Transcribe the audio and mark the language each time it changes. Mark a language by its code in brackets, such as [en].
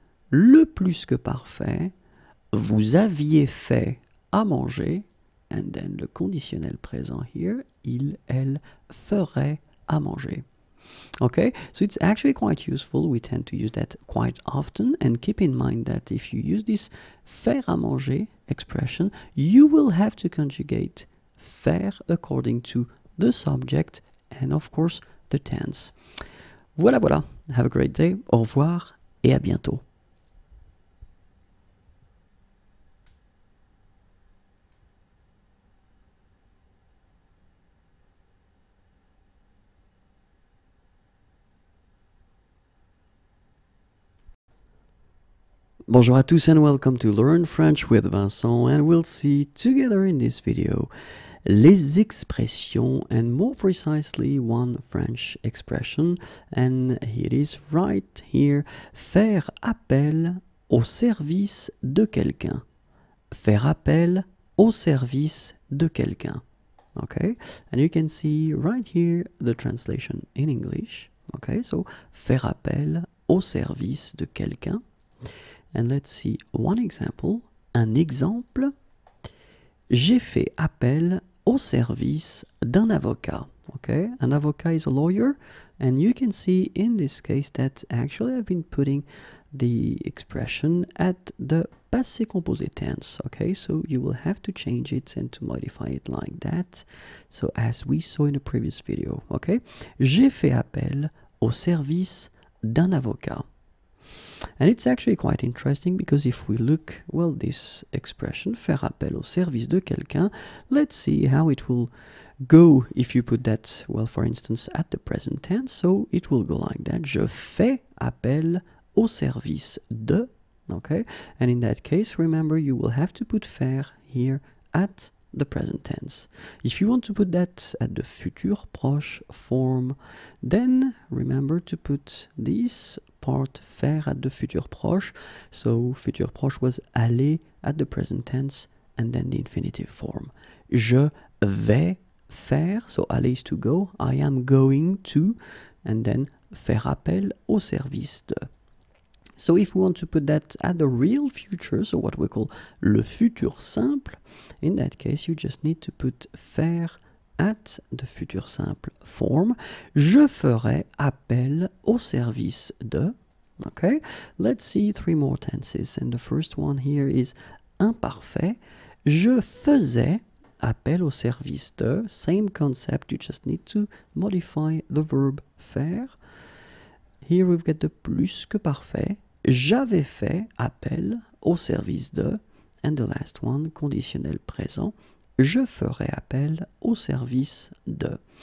[fr] Le plus que parfait, vous aviez fait à manger. [en] And then [fr] le conditionnel présent [en] here, [fr] il, elle ferait à manger. [en] Okay, so it's actually quite useful. We tend to use that quite often, and keep in mind that if you use this faire à manger expression, you will have to conjugate faire according to the subject and of course the tense. [fr] Voilà, voilà. [en] Have a great day. [fr] Au revoir et à bientôt. Bonjour à tous [en] and welcome to Learn French with Vincent, and we'll see together in this video [fr] les expressions, [en] and more precisely one French expression, and it is right here, [fr] faire appel au service de quelqu'un. Faire appel au service de quelqu'un. [en] Okay, and you can see right here the translation in English. Okay, so [fr] faire appel au service de quelqu'un. [en] And let's see one example. [fr] Un exemple. J'ai fait appel au service d'un avocat. [en] okay? An avocat is a lawyer, and you can see in this case that actually I've been putting the expression at the passé composé tense, okay? So you will have to change it and to modify it like that. So as we saw in the previous video, okay? [fr] J'ai fait appel au service d'un avocat. [en] And it's actually quite interesting because if we look, well, this expression, faire appel au service de quelqu'un, let's see how it will go if you put that, well, for instance, at the present tense. So it will go like that. [fr] Je fais appel au service de, [en] okay? And in that case, remember, you will have to put faire here at the present tense. If you want to put that at the futur proche form, then remember to put this part faire at the futur proche. So futur proche was aller at the present tense and then the infinitive form. [fr] Je vais faire, [en] so aller is to go, I am going to, and then [fr] faire appel au service de. [en] So if we want to put that at the real future, so what we call le futur simple, in that case you just need to put faire at the futur simple form. [fr] Je ferai appel au service de. [en] Okay, let's see 3 more tenses. And the first one here is imparfait. [fr] Je faisais appel au service de. [en] Same concept, you just need to modify the verb faire. Here we've got the plus que parfait. [fr] J'avais fait appel au service de. [en] And the last one, [fr] conditionnel présent. Je ferai appel au service de.